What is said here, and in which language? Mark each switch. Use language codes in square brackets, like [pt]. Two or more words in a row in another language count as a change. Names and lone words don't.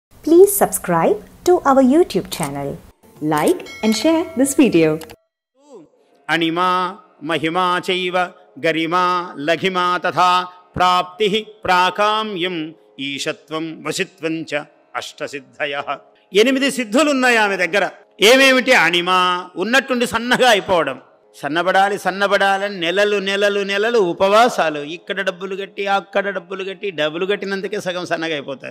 [en] Please subscribe to our YouTube channel. Like and share this video. [sa] अणिमा महिमा चैव गरिमा लघिमा तथा प्राप्ति प्राकाम्यम ఈశత్వం వశిత్వం చ అష్టసిద్ధయః. [te] 8 సిద్ధులు ఉన్నాయి ఆమె దగ్గర. ఏమేమిటి? అణిమ, ఉన్నట్టుండి సన్నగా అయిపోవడం. సన్నబడాలని నెలలు ఉపవాసాలు. ఇక్కడ డబ్బులు కట్టి అక్కడ డబ్బులు కట్టి డబ్బులు కట్టినందుకే సగం సన్నగా అయిపోతారు.